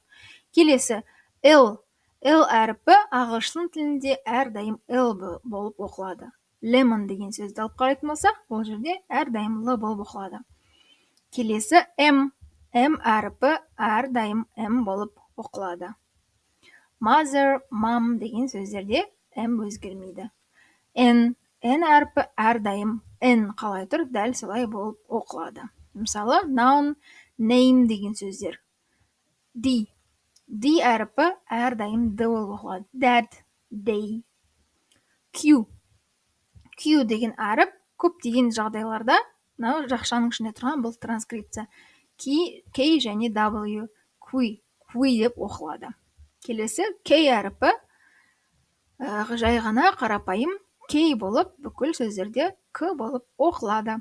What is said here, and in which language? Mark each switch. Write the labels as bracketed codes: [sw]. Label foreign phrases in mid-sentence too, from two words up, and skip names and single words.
[kk] Келесі L әріпі ағылшын тілінде әрдайым L болып оқылады. Lemon деген сөзді алып қарайтын болсақ, бұл жерде әрдайым L болып оқылады. Келесі M әріпі әрдайым M болып оқылады. [en] Mother, mom [kk] деген сөздерде M өзгермейді. N әріпі әрдайым N қалай тұр, дәл солай болып оқылады. Мысалы, [en] noun, name [kk] деген сөздер. D әріпі әрдайым D болып оқылады. [en] Dad, they. [kk] Q деген әріп көптеген жағдайларда, жақшаның ішінде тұрған бұл транскрипция. K және W, Q деп оқылады. Келесі K әріпі жай ғана қарапайым K болып, бүкіл сөздерде К болып оқылады.